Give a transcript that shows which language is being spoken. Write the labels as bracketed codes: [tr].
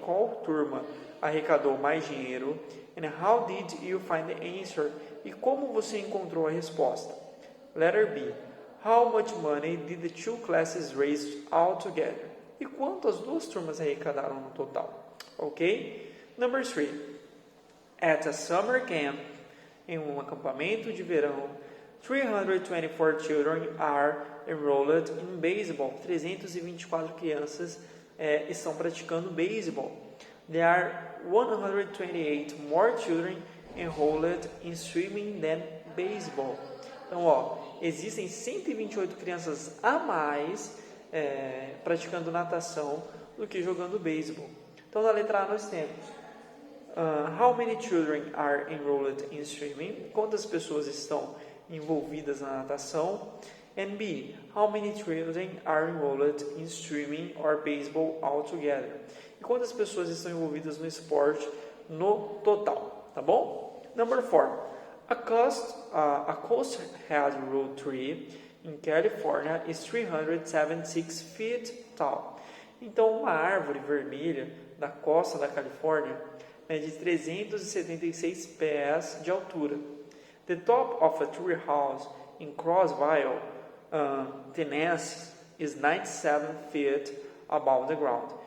[pt] Qual turma arrecadou mais dinheiro? [en] And how did you find the answer? [pt] E como você encontrou a resposta? [en] Letter B. How much money did the two classes raise altogether? [pt] E quanto as duas turmas arrecadaram no total? [en] Ok? Number 3. At a summer camp, [pt] em um acampamento de verão, [en] 324 children are enrolled in baseball. [pt] 324 crianças estão praticando beisebol. [en] There are 128 more children enrolled in swimming than baseball. [pt] Então, ó, existem 128 crianças a mais praticando natação do que jogando beisebol. Então, na letra A nós temos [en] how many children are enrolled in swimming? [pt] Quantas pessoas estão envolvidas na natação? [en] And B, how many children are enrolled in swimming or baseball altogether? [pt] E quantas pessoas estão envolvidas no esporte no total? Tá bom? [en] Number 4. A coast-head road tree in California is 376 feet tall. [pt] Então, uma árvore vermelha da costa da Califórnia mede 376 pés de altura. [en] The top of a tree house in Crossville, Tennessee, is 97 feet above the ground.